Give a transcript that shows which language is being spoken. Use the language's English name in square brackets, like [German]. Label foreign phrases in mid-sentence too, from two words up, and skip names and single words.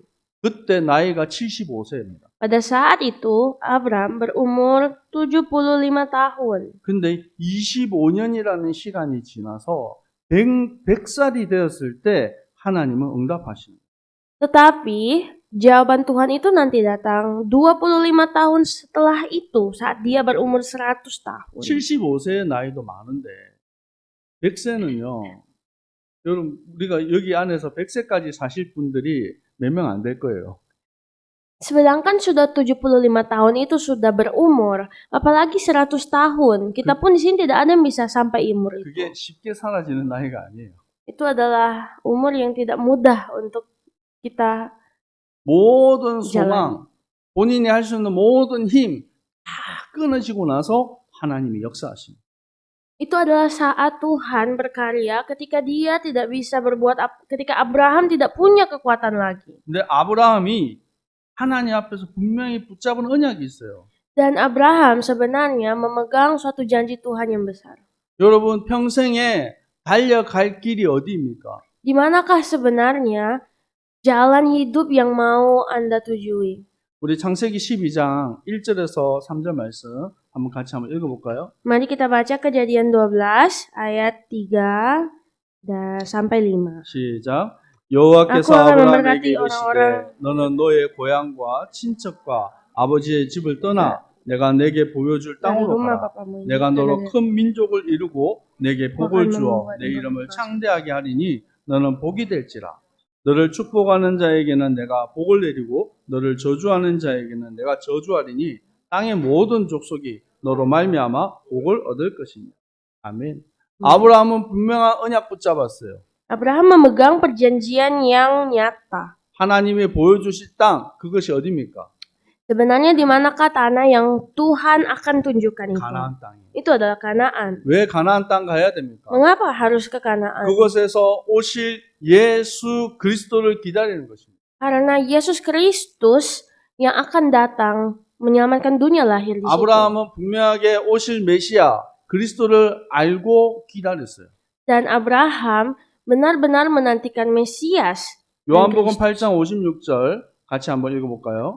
[Korean] 그때 나이가 75세입니다. [Indonesian] Pada saat itu Abram berumur 75 tahun. [Korean] 근데 25년이라는 시간이 지나서 100살이 되었을 때 하나님은 응답하시는 거예요. [Indonesian] Tetapi jawaban Tuhan itu nanti datang 25 tahun setelah itu saat dia berumur 100 tahun. [Korean] 75세의 나이도 많은데 100세는요. 여러분 우리가 여기 안에서 100세까지 사실 분들이 몇 명 안 될 거예요. [Indonesian] Sedangkan sudah 75 tahun itu sudah berumur, apalagi 100 tahun. Kita pun di sini tidak ada yang bisa sampai umur itu. [Korean] 그게 쉽게 사라지는 나이가 아니에요. [Indonesian] Itu adalah umur yang tidak mudah untuk kita [Korean] 모든 [Indonesian] jalan. [Korean] 소망, 본인이 할 수 있는 모든 힘 다 끊어지고 나서 하나님이 역사하십니다. [Indonesian] Itu adalah saat Tuhan berkarya ketika dia tidak bisa berbuat ketika Abraham tidak punya kekuatan lagi. [Korean] 근데 아브라함이 하나님 앞에서 분명히 붙잡은 언약이 있어요. [Indonesian] Dan Abraham sebenarnya memegang suatu janji Tuhan yang besar. [Korean] 여러분 평생에 달려갈 길이 어디입니까? [Indonesian] Di manakah sebenarnya jalan hidup yang mau Anda tujui? [Korean] 우리 창세기 12장 1절에서 3절 말씀 한번 같이 한번 읽어볼까요? [Indonesian] Mari kita baca Kejadian 12 ayat 3 sampai 5. [Korean] 시작. 여호와께서 [Indonesian] Aku akan [Korean] 아브라함에게 [Indonesian] memberkati [Korean] 이르시되 [Indonesian] orang-orang [Korean] 너는 너의 고향과 친척과 아버지의 집을 떠나 내가 내게 보여줄 [Indonesian] dari [Korean] 땅으로 [Indonesian] rumah [Korean] 가라. [Indonesian] papamu ini. [Korean] 내가 너로 [Indonesian] Dan [Korean] 큰 민족을 이루고 내게 복을 [Indonesian] Akan [Korean] 주어 [Indonesian] membuat [Korean] 내 이름을 [Indonesian] engkau [Korean] 창대하게 하리니 너는 복이 될지라. 너를 축복하는 자에게는 내가 복을 내리고 너를 저주하는 자에게는 내가 저주하리니 땅의 모든 족속이 너로 말미암아 복을 얻을 것이니. 아멘. 아브라함은 분명한 언약 붙잡았어요. [Indonesian] Abraham memegang perjanjian yang nyata. [Korean] 하나님이 보여주실 땅, 그것이 어디입니까? [Indonesian] Sebenarnya di manakah tanah yang Tuhan akan tunjukkan itu? [Korean] 가나안 땅이에요. [Indonesian] Itu adalah Kanaan. [Korean] 왜 가나안 땅 가야 됩니까? [Indonesian] Mengapa harus ke Kanaan? [Korean] 그곳에서 오실 예수 그리스도를 기다리는 것입니다. [Indonesian] Karena Yesus Kristus yang akan datang menyelamatkan dunia lahir di situ. [Korean] 아브라함은 분명하게 오실 메시아 그리스도를 알고 기다렸어요. [Indonesian] Dan Abraham benar-benar menantikan Mesias. [Korean] 요한복음 8장 56절 같이 한번 읽어볼까요?